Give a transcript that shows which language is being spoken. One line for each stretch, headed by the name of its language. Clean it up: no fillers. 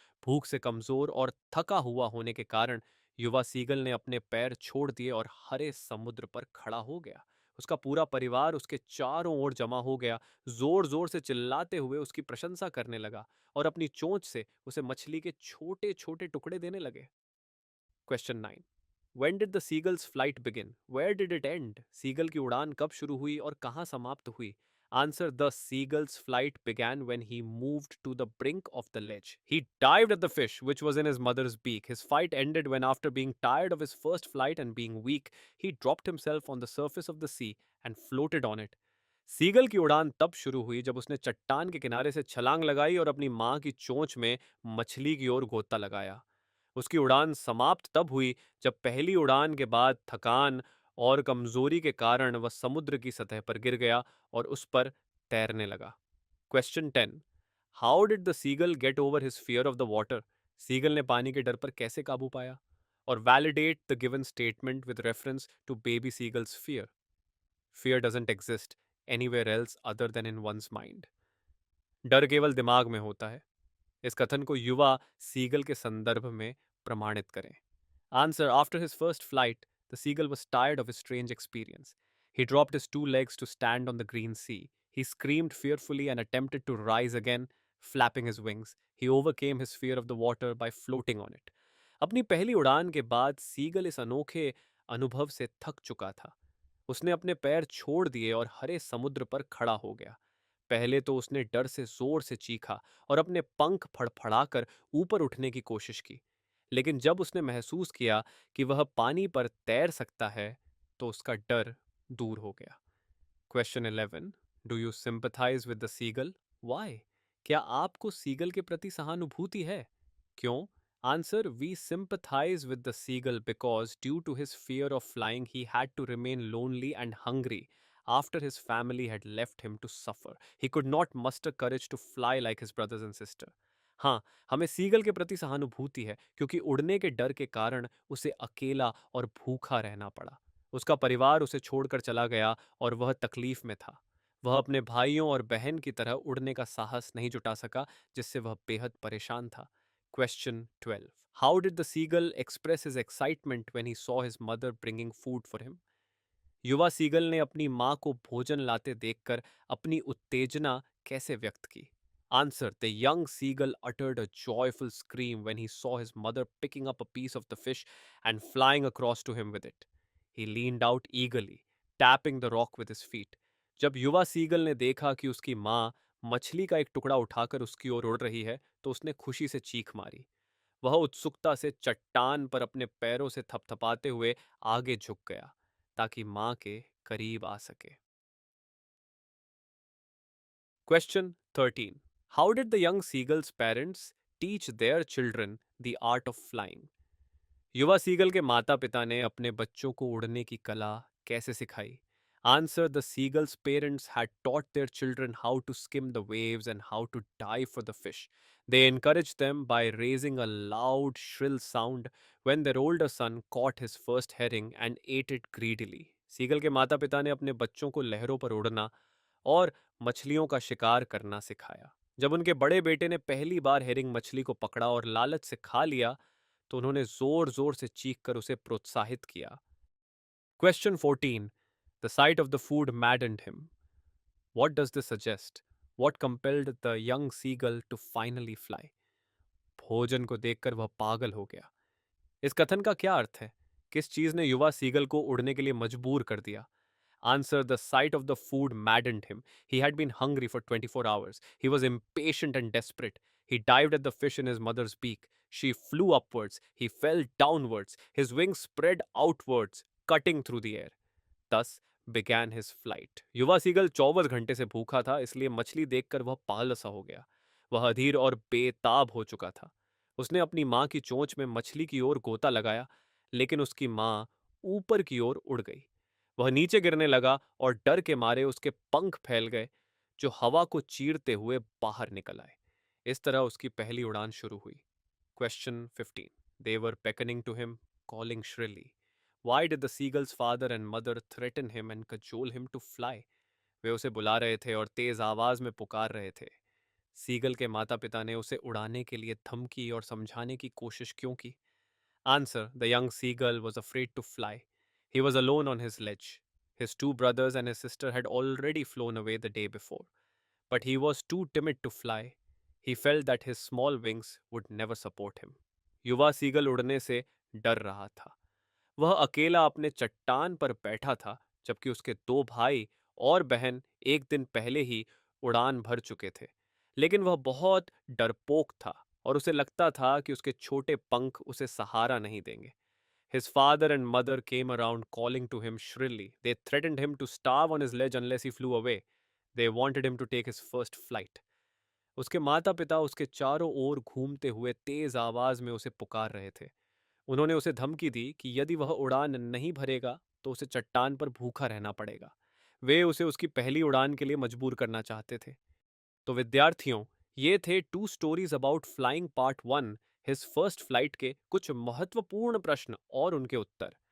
Hindi: भूख से कमजोर और थका हुआ होने के कारण युवा सीगल ने अपने पैर छोड़ दिए और हरे समुद्र पर खड़ा हो गया। उसका पूरा परिवार उसके चारों ओर जमा हो गया, जोर जोर से चिल्लाते हुए उसकी प्रशंसा करने लगा और अपनी चोंच से उसे मछली के छोटे छोटे टुकड़े देने लगे।
English: Question 9। When did the seagull's flight begin? Where did it end?
Hindi: Seagull की उड़ान कब शुरू हुई और कहाँ समाप्त हुई?
English: Answer: the seagull's flight began when he moved to the brink of the ledge. He dived at the fish, which was in his mother's beak. His fight ended when, after being tired of his first flight and being weak, he dropped himself on the surface of the sea and floated on it.
Hindi: Seagull की उड़ान तब शुरू हुई जब उसने चट्टान के किनारे से छलांग लगाई और अपनी मां की चोंच में मछली की ओर गोता लगाया। उसकी उड़ान समाप्त तब हुई जब पहली उड़ान के बाद थकान और कमजोरी के कारण वह समुद्र की सतह पर गिर गया और उस पर तैरने लगा।
English: Question 10। How did the seagull get over his fear of the water?
Hindi: Seagull ने पानी के डर पर कैसे काबू पाया?
English: और validate the given statement with reference to baby seagull's fear. Fear doesn't exist anywhere else other than in one's mind.
Hindi: डर केवल दिमाग में होता है। इस कथन को युवा सीगल के संदर्भ में प्रमाणित करें।
English: Answer: after his first flight, the seagull was tired of his strange experience. He dropped his two legs to stand on the green sea. He screamed fearfully and attempted to rise again, flapping his wings. He overcame his fear of the water by floating on it.
Hindi: अपनी पहली उड़ान के बाद seagull इस अनोखे अनुभव से थक चुका था। उसने अपने पैर छोड़ दिए और हरे समुद्र पर खड़ा हो गया। पहले तो उसने डर से जोर से चीखा और अपने पंख फड़फड़ाकर ऊपर उठने की कोशिश की, लेकिन जब उसने महसूस किया कि वह पानी पर तैर सकता है तो उसका डर दूर हो गया।
English: Question 11। Do you sympathize with the seagull? Why?
Hindi: क्या आपको सीगल के प्रति सहानुभूति है? क्यों?
English: Answer: we sympathize with the seagull because, due to his fear of flying, he had to remain lonely and hungry after his family had left him to suffer. He could not muster courage to fly like his brothers and sister.
Hindi: हाँ, हमें seagull के प्रति सहानुभूति है क्योंकि उड़ने के डर के कारण उसे अकेला और भूखा रहना पड़ा। उसका परिवार उसे छोड़कर चला गया और वह तकलीफ में था। वह अपने भाइयों और बहन की तरह उड़ने का साहस नहीं जुटा सका, जिससे वह बेहद परेशान था।
English: Question 12. How did the seagull express his excitement when he saw his mother bringing food for him?
Hindi: युवा सीगल ने अपनी माँ को भोजन लाते देखकर अपनी उत्तेजना कैसे व्यक्त की?
English: Answer: the young seagull uttered a joyful scream when he saw his mother picking up a piece of the fish and flying across to him with it. He leaned out eagerly, tapping the rock with his feet.
Hindi: जब युवा seagull ने देखा कि उसकी माँ मछली का एक टुकड़ा उठाकर उसकी ओर उड़ रही है, तो उसने खुशी से चीख मारी। वह उत्सुकता से चट्टान पर अपने पैरों से थपथपाते हुए आगे झुक गया ताकि मां के करीब आ सके।
English: Question 13। How did the young seagull's parents teach their children the art of flying?
Hindi: युवा सीगल के माता पिता ने अपने बच्चों को उड़ने की कला कैसे सिखाई?
English: Answer: the seagull's parents had taught their children how to skim the waves and how to dive for the fish. They encouraged them by raising a loud, shrill sound when their older son caught his first herring and ate it greedily.
Hindi: Seagull के माता पिता ने अपने बच्चों को लहरों पर उड़ना और मछलियों का शिकार करना सिखाया। जब उनके बड़े बेटे ने पहली बार हेरिंग मछली को पकड़ा और लालच से खा लिया, तो उन्होंने जोर जोर से चीखकर उसे प्रोत्साहित किया।
English: Question 14. The sight of the food maddened him. What does this suggest? What compelled the young seagull to finally fly?
Hindi: भोजन को देखकर वह पागल हो गया। इस कथन का क्या अर्थ है? किस चीज ने युवा सीगल को उड़ने के लिए मजबूर कर दिया?
English: Answer: The sight of the food maddened him. He had been hungry for 24 hours. He was impatient and desperate. He dived at the fish in his mother's beak. She flew upwards. He fell downwards. His wings spread outwards, cutting through the air. Thus began his flight.
Hindi: युवा seagull 24 घंटे से भूखा था, इसलिए मछली देखकर वह पागल सा हो गया। वह अधीर और बेताब हो चुका था। उसने अपनी मां की चोंच में मछली की ओर गोता लगाया, लेकिन उसकी मां ऊपर की ओर उड़ गई। वह नीचे गिरने लगा और डर के मारे उसके पंख फैल गए, जो हवा को चीरते हुए बाहर निकल आए। इस तरह उसकी पहली उड़ान शुरू हुई।
English: Question 15. They were beckoning to him, calling shrilly. Why did the seagull's father and mother threaten him and cajole him to fly?
Hindi: वे उसे बुला रहे थे और तेज आवाज में पुकार रहे थे। सीगल के माता पिता ने उसे उड़ाने के लिए धमकी और समझाने की कोशिश क्यों की?
English: Answer: The young seagull was afraid to fly. He was alone on his ledge. His two brothers and his sister had already flown away the day before, but he was too timid to fly. He felt that his small wings would never support him.
Hindi: युवा seagull उड़ने से डर रहा था। वह अकेला अपने चट्टान पर बैठा था, जबकि उसके दो भाई और बहन एक दिन पहले ही उड़ान भर चुके थे। लेकिन वह बहुत डरपोक था और उसे लगता था कि उसके छोटे पंख उसे सहारा नहीं देंगे।
English: His father and mother came around calling to him shrilly. They threatened him to starve on his ledge unless he flew away. They wanted him to take his first flight.
Hindi: उसके माता पिता उसके चारों ओर घूमते हुए तेज आवाज में उसे पुकार रहे थे। उन्होंने उसे धमकी दी कि यदि वह उड़ान नहीं भरेगा तो उसे चट्टान पर भूखा रहना पड़ेगा। वे उसे उसकी पहली उड़ान के लिए मजबूर करना चाहते थे। तो विद्यार्थियों, ये थे
English: two stories about flying part 1, his first flight
Hindi: के कुछ महत्वपूर्ण प्रश्न और उनके उत्तर।